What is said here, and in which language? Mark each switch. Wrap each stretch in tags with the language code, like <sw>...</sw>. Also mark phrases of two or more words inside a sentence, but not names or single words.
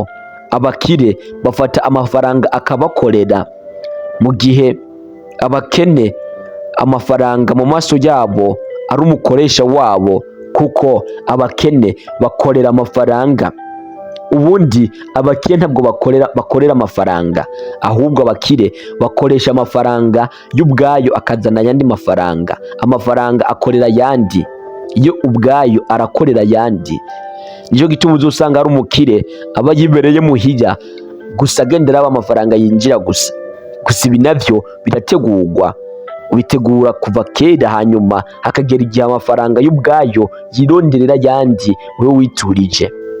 <rw>Abakire bafata amafaranga akabakorera, mu gihe abakene amafaranga mu maso yabo ari umukoresha wabo, kuko abakene bakorera amafaranga. Ubundi abakire ntabwo bakorera amafaranga, ahubwo abakire bakoresha amafaranga y'ubwayo akazana ayandi mafaranga. Amafaranga akorera ayandi, iyo ubwayo arakorera ayandi.</rw> <rn>Niyo gituma uzosanga ari umukire aba yibereye muhira gusa agendera amafaranga yinjira gusa. Ibi navyo birategurwa, ubitegura kuva kera, hanyuma hakagera igihe amafaranga y'ubwayo yironderera ayandi wowe witurije.</rn>